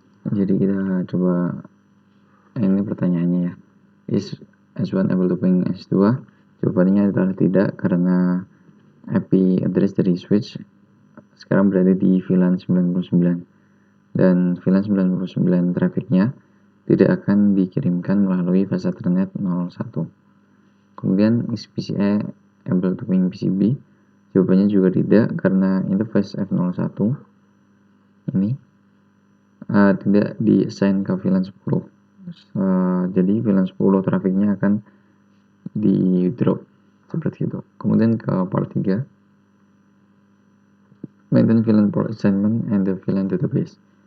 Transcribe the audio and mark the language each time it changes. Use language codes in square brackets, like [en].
[id] Jadi kita coba, ini pertanyaannya ya, [en] is S1 able to ping S2? [id] Jawabannya adalah tidak karena IP address dari switch sekarang berada di VLAN 99 dan VLAN 99 trafficnya tidak akan dikirimkan melalui fase Ethernet 01. Kemudian [en] is PCA able to ping PCB? [id] Jawabannya juga tidak karena interface F01 ini tidak di-assign ke VLAN 10. Jadi VLAN 10 trafficnya akan di drop seperti itu. Kemudian ke [en] part 3, maintain VLAN port assignment and the VLAN database.